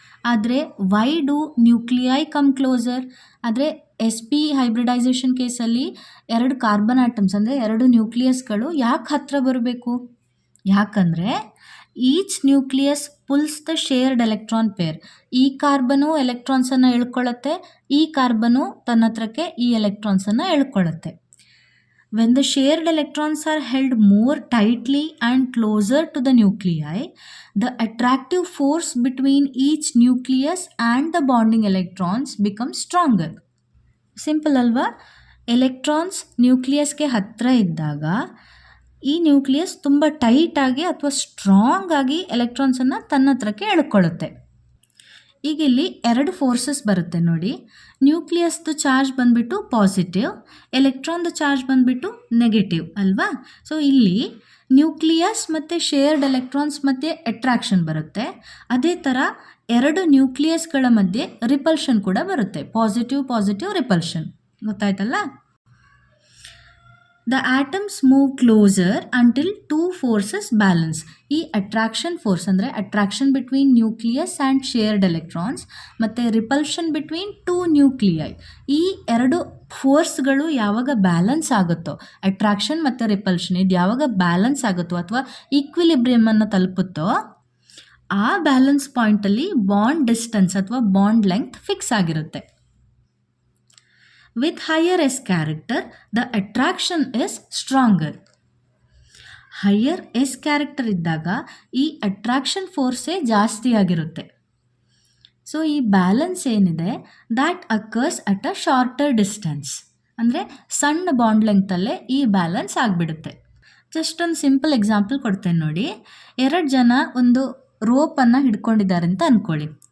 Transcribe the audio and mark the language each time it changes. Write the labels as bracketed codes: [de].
[kn] ಆದರೆ [en] Why do nuclei come closer? [kn] ಆದರೆ S P hybridisation ಕೇಸಲ್ಲಿ 2 ಕಾರ್ಬನ್ ಆಟಮ್ಸ್ ಅಂದರೆ 2 ನ್ಯೂಕ್ಲಿಯಸ್ಗಳು ಯಾಕೆ ಹತ್ತಿರ ಬರಬೇಕು? [en] ಯಾಕಂದರೆ each nucleus pulls the shared electron pair. [kn] ಈ ಕಾರ್ಬನು ಎಲೆಕ್ಟ್ರಾನ್ಸನ್ನು ಎಳ್ಕೊಳ್ಳುತ್ತೆ, ಈ ಕಾರ್ಬನು ತನ್ನ ಹತ್ರಕ್ಕೆ ಈ ಎಲೆಕ್ಟ್ರಾನ್ಸನ್ನು ಎಳ್ಕೊಳ್ಳುತ್ತೆ. [en] When the shared electrons are held more tightly and closer to the nuclei, the attractive force between each nucleus and the bonding electrons becomes stronger. [kn] Simple ಅಲ್ವಾ? Electrons ನ್ಯೂಕ್ಲಿಯಸ್ಗೆ ಹತ್ತಿರ ಇದ್ದಾಗ ಈ nucleus ತುಂಬ ಟೈಟಾಗಿ ಅಥವಾ ಸ್ಟ್ರಾಂಗ್ ಆಗಿ ಎಲೆಕ್ಟ್ರಾನ್ಸನ್ನು ತನ್ನ ಹತ್ರಕ್ಕೆ ಎಳ್ಕೊಳ್ಳುತ್ತೆ. ಈಗ ಇಲ್ಲಿ 2 ಫೋರ್ಸಸ್ ಬರುತ್ತೆ ನೋಡಿ. ನ್ಯೂಕ್ಲಿಯಸ್ದು ಚಾರ್ಜ್ ಬಂದುಬಿಟ್ಟು ಪಾಸಿಟಿವ್, ಎಲೆಕ್ಟ್ರಾನ್ದು ಚಾರ್ಜ್ ಬಂದುಬಿಟ್ಟು ನೆಗೆಟಿವ್ ಅಲ್ವಾ? ಸೊ ಇಲ್ಲಿ ನ್ಯೂಕ್ಲಿಯಸ್ ಮತ್ತು ಶೇರ್ಡ್ ಎಲೆಕ್ಟ್ರಾನ್ಸ್ ಮಧ್ಯೆ ಅಟ್ರಾಕ್ಷನ್ ಬರುತ್ತೆ. ಅದೇ ಥರ 2 ನ್ಯೂಕ್ಲಿಯಸ್ಗಳ ಮಧ್ಯೆ ರಿಪಲ್ಷನ್ ಕೂಡ ಬರುತ್ತೆ. ಪಾಸಿಟಿವ್ ರಿಪಲ್ಷನ್, ಗೊತ್ತಾಯ್ತಲ್ಲ? [en] The atoms move closer until 2 forces balance. [kn] ಈ ಅಟ್ರಾಕ್ಷನ್ ಫೋರ್ಸ್ ಅಂದರೆ [en] attraction between nucleus and shared electrons [kn] ಮತ್ತು [en] repulsion between 2 nuclei, [kn] ಈ 2 ಫೋರ್ಸ್ಗಳು ಯಾವಾಗ ಬ್ಯಾಲೆನ್ಸ್ ಆಗುತ್ತೋ, ಅಟ್ರಾಕ್ಷನ್ ಮತ್ತು ರಿಪಲ್ಷನ್ ಇದು ಯಾವಾಗ ಬ್ಯಾಲೆನ್ಸ್ ಆಗುತ್ತೋ ಅಥವಾ ಈಕ್ವಿಲಿಬ್ರಿಯಮನ್ನು ತಲುಪುತ್ತೋ, ಆ ಬ್ಯಾಲೆನ್ಸ್ ಪಾಯಿಂಟಲ್ಲಿ ಬಾಂಡ್ ಡಿಸ್ಟೆನ್ಸ್ ಅಥವಾ ಬಾಂಡ್ ಲೆಂಗ್ತ್ ಫಿಕ್ಸ್ ಆಗಿರುತ್ತೆ. [en] With higher S character, the attraction is stronger. [kn] Higher S character ಇದ್ದಾಗ ಈ ಅಟ್ರಾಕ್ಷನ್ ಫೋರ್ಸೇ ಜಾಸ್ತಿ ಆಗಿರುತ್ತೆ. ಸೊ ಈ ಬ್ಯಾಲೆನ್ಸ್ ಏನಿದೆ [en] that occurs at a shorter distance, [kn] ಅಂದರೆ ಸಣ್ಣ ಬಾಂಡ್ ಲೆಂಗ್ತಲ್ಲೇ ಈ ಬ್ಯಾಲೆನ್ಸ್ ಆಗಿಬಿಡುತ್ತೆ. ಜಸ್ಟ್ ಒಂದು ಸಿಂಪಲ್ ಎಕ್ಸಾಂಪಲ್ ಕೊಡ್ತೇನೆ ನೋಡಿ. 2 ಜನ ಒಂದು ರೋಪನ್ನು ಹಿಡ್ಕೊಂಡಿದ್ದಾರೆ ಅಂತ ಅಂದ್ಕೊಳ್ಳಿ.